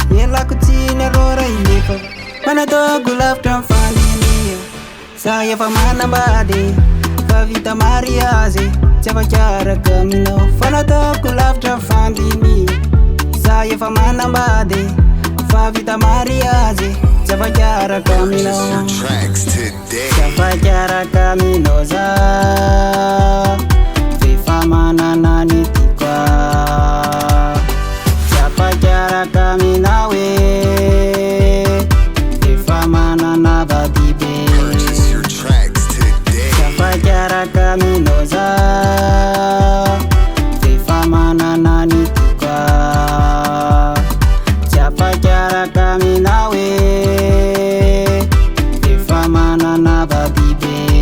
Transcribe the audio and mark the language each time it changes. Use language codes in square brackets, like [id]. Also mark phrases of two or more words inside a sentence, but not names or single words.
[mg] Elako tsy ny arô ray lefa fa nataoko lavitra mifandimia. Za efa manambady, fa vita mariage, tsy afa-kiaraka aminao. Fa nataoko lavitra mifandimia. Za efa manambady, fa vita mariage, tsy afa-kiaraka Purchase aminao. [en] your tracks today. [mg] Tsy afa-kiaraka aminao za, efa manana ny tiako. Tsy afa-kiaraka aminao e, efa manana vady be. [en] Purchase your tracks today. [mg] Tsy afa-kiaraka aminao za, efa manana ny tiako. Tsy afa-kiaraka aminao e, efa manana vady be.